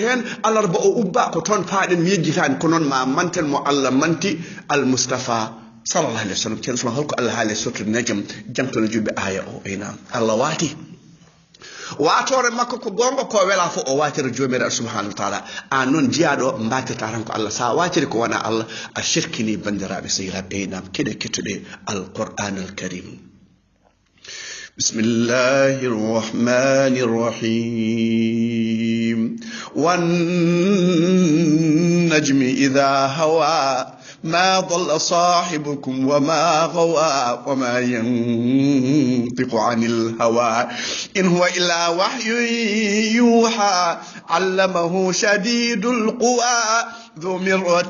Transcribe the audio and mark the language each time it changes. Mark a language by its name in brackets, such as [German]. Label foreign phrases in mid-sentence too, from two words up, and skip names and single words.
[Fula] hen alarba o ubba ko toon paaɗen mi yejjitani ko noon ma manten mo Allah manti almoustapha [Arabic] صلى الله عليه وسلم [Fula] ceerno usman holko Allah haali sotti najam jangtono juɓe aya o ina Allah waati watore makko ko gonga ko wela fo o watire jomiraɗo [Arabic] سبحانه وتعالى [Fula] an noon jiyaɗo mbattata tan ko Allah sa watiri ko wona Allah a shirkini bandiraɓe sehiraɓe ɓeynam keɗe kettuɗe [Arabic] القرآن الكريم بسم الله الرحمن الرحيم والنجم إذا هوى ما ضل صاحبكم وما غوى وما ينطق عن الهوى إن هو إلا وحي يوحى علمه شديد القوى ذو مرة